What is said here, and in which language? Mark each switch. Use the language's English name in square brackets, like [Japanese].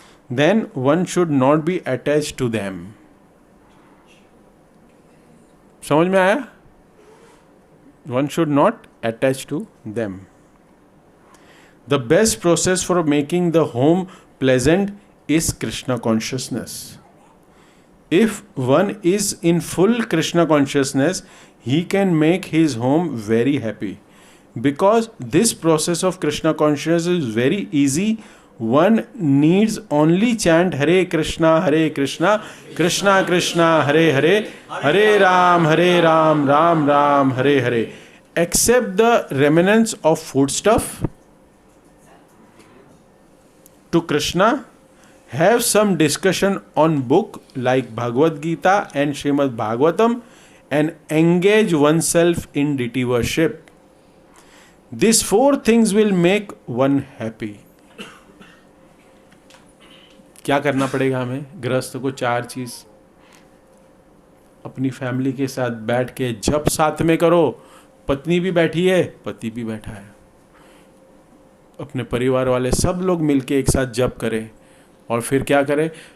[English] Then one should not be attached to them. [Hindi] समझ में आया? [English] One should not attach to them. The best process for making the home pleasant is Krishna consciousness. If one is in full Krishna consciousness, he can make his home very happy. Because this process of Krishna consciousness is very easy. One needs only chant Hare Krishna, Krishna Krishna, Hare Hare, Hare Ram, Ram Ram, Hare Hare. Accept the remnants of foodstuff to Krishna. Have some discussion on book like Bhagavad Gita and Srimad Bhagavatam and engage oneself in deity worship. These 4 things will make one happy. [Hindi] क्या करना पड़ेगा हमें? गृहस्थ को 4 चीज अपनी family के साथ बैठ के जप साथ में करो। पत्नी भी बैठी है, पति भी बैठा है, अपने परिवार वाले सब लोग मिलके एक साथ जप करें। और फिर क्या करें?